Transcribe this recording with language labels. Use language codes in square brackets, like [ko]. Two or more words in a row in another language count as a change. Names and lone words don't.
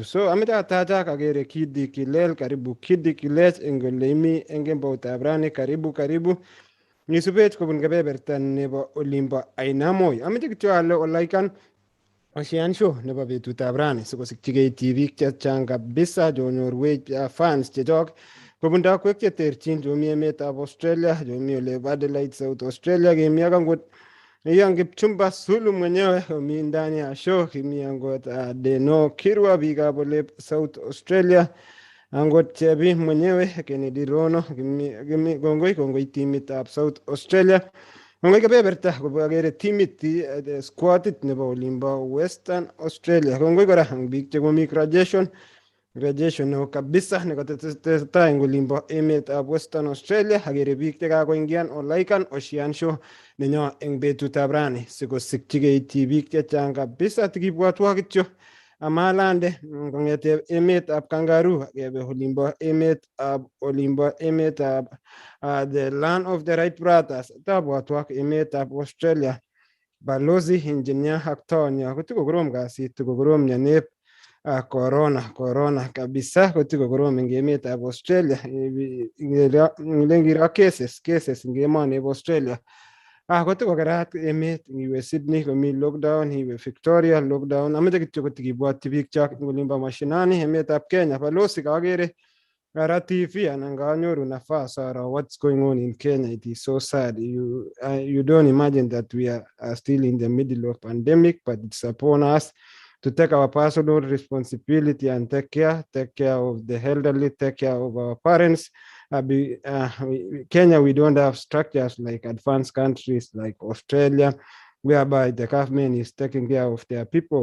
[kln] So ameche atachak akere Kiddy Kilel, karibu Kiddy Kilech eng ole imi eng kemboutab rani, karibu nisubech kobun kebeberta nebo olimbo Ainamoi. Ameche kityo ale olaikan Ocean Show nebo betutab rani sikosikchigei tibiik chechang kabisa chonyorwech fans chechok kobun takwek cheterchin chomi emetab Australia, chomi olep Adelaide South Australia, kemi ak angot Ian Kipchumba Sulu mwenyewe komi [sw] ndani ya [kln] show, kimi angot Deno Kirwa biikab olep South Australia, angot Chebi mwenyewe Kennedy Rono, kimi kongoi timitab South Australia. Kongoi kebeberta akere timit squadit nebo olimbo Western Australia. Kongoi kora ang biik chekomi graduation neo kabisa nekatestai eng olimbo emetab Western Australia. Akere biik chekakoingian olaikan Ocean Show nenyo eng betutab rani sikosikchigei tibiik chechang kabisa tikibwatwa kityo amalande kong'ete emetab Kangaroo kebe olimbo emetab [en] the land of the Wright brothers [kln] tabwatwa emetab Australia balozi engineer ak Tonya kotikokorom kasit tikokorom mionep corona kabisa kotikokorom eng emetab Australia ngiro cases eng emoneb Australia kotikokerat emet ngiwe Sydney komi lockdown, iwe Victoria lockdown. Ameche kityo kotikibwatyi biik chok eng olimbo mashinani emetab Kenya balozi kakere kara TV anan kanyoru nafas aro [en] what's going on in Kenya. It is so sad. You don't imagine that we are still in the middle of pandemic, but it's upon us to take our personal responsibility and take care of the elderly, take care of our parents. Kenya, we don't have structures like advanced countries like Australia, whereby the government is taking care of their people.